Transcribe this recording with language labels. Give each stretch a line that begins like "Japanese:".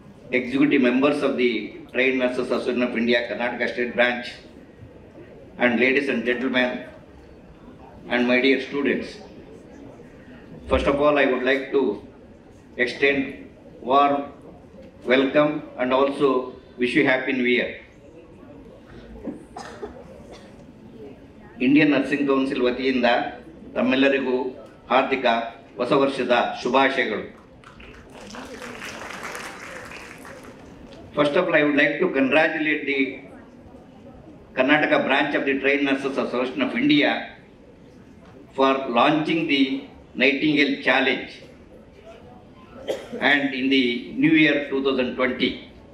English: executive members of the Trained Nurses Association of India, Karnataka State Branch, and ladies and gentlemen, and my dear students. First of all, I would like to extend warm welcome and also wish you Happy New Year.
Kannada: Indian Nursing Council ವತಿಯಿಂದ ತಮ್ಮೆಲ್ಲರಿಗೂ ಹಾರ್ದಿಕ ಹೊಸ ವರ್ಷದ ಶುಭಾಶಯಗಳು.
English: First of all, I would like to congratulate the Karnataka branch of the Trained Nurses Association of India for launching the Nightingale Challenge and in the new year 2020.